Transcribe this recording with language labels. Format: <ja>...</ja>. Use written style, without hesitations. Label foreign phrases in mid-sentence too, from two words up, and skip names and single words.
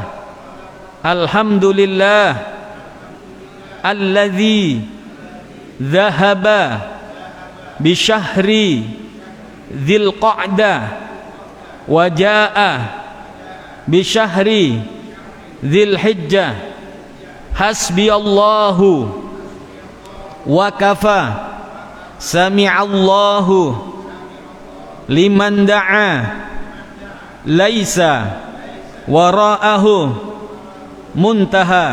<ar>الحمد لله الذي ذهب بشهر ذي القعدة وجاء بشهر ذي الحجة. حسبي الله وكفى. سمع الله لمن دعا. ليس وراءه منتهى.</ar>